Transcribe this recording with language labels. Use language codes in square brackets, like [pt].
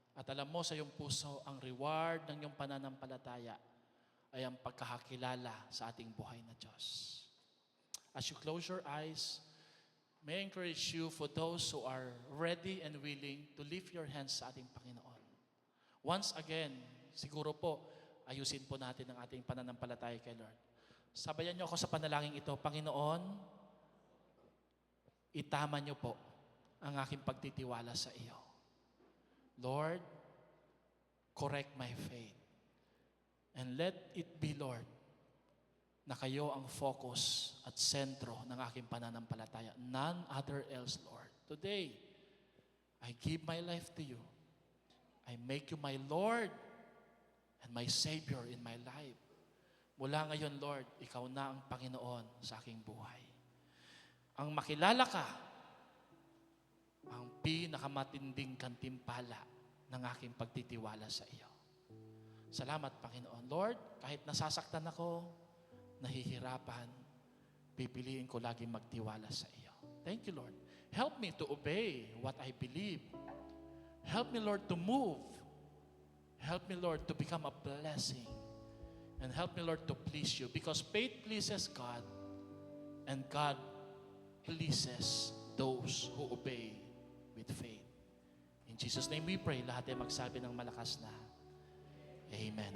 [tl] At alam mo sa iyong puso, ang reward ng iyong pananampalataya ay ang pagkakakilala sa ating buhay na Diyos. [en] As you close your eyes, may I encourage you for those who are ready and willing to lift your hands [tl] sa ating Panginoon. Once again, siguro po, ayusin po natin ang ating pananampalataya kay Lord. Sabayan niyo ako sa panalangin ito. Panginoon, itama niyo po ang aking pagtitiwala sa iyo. [en] Lord, correct my faith. And let it be, Lord, [tl] na kayo ang focus at sentro ng aking pananampalataya. [en] None other else, Lord. Today, I give my life to you. I make you my Lord and my Savior in my life. [tl] Mula ngayon, Lord, ikaw na ang Panginoon sa aking buhay. Ang makilala ka, ang pinakamatinding kantimpala ng aking pagtitiwala sa iyo. Salamat, Panginoon. Lord, kahit nasasaktan ako, nahihirapan, pipiliin ko lagi magtiwala sa iyo. [en] Thank you, Lord. Help me to obey what I believe. Help me, Lord, to move. Help me, Lord, to become a blessing. And help me, Lord, to please you. Because faith pleases God, and God pleases those who obey with faith. In Jesus' name we pray. [tl] Lahat ay magsabi ng malakas na Amen.